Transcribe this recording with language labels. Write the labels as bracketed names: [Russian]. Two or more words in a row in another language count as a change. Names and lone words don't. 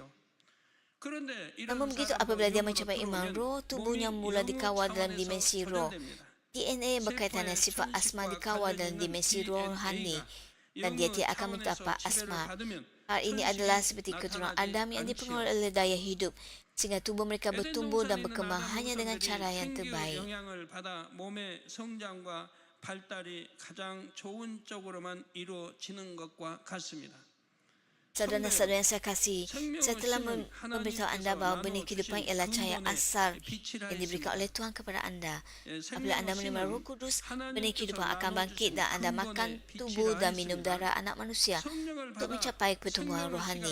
[Malay] Namun begitu apabila dia mencapai iman roh, tubuhnya mula dikawal dalam dimensi roh. DNA yang berkaitan dengan sifat asma dikawal dalam dimensi rohani dan dia tidak akan mendapat asma. Hal ini adalah seperti keturunan Adam yang dipengaruhi oleh daya hidup sehingga tubuh mereka bertumbuh dan berkembang hanya dengan cara yang terbaik. [Korean] 영향을 받아 몸의 성장과 발달이 가장 좋은 쪽으로만 이루어지는 것과 같습니다. [Malay] Saudara-saudara yang saya kasih, saya telah memberitahu anda bahawa benih kehidupan ialah cahaya asal yang diberikan oleh Tuhan kepada anda. Apabila anda menerima Roh Kudus, benih kehidupan akan bangkit dan anda makan tubuh dan minum darah anak manusia untuk mencapai pertumbuhan rohani.